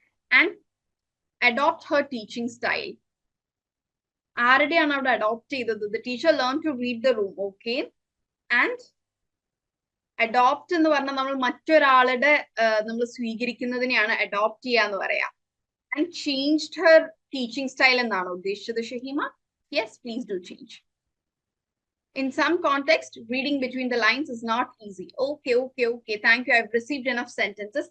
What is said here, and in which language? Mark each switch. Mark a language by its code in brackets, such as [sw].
[en] And adopt her teaching style. [ml] ആരുടെയാണ് അവിടെ adopt ചെയ്തത്? [en] The teacher learned to read the room. Okay. [ml] And adopt എന്ന് പറഞ്ഞാൽ നമ്മൾ മറ്റൊരാളുടെ നമ്മൾ സ്വീകരിക്കുന്നതിനെയാണ് അഡോപ്റ്റ് ചെയ്യാന്ന് പറയാം. [en] And changed her teaching style എന്നാണ് ഉദ്ദേശിച്ചത് Shahima? Yes, please do change. In some context, reading between the lines is not easy. Okay. Thank you. I've received enough sentences.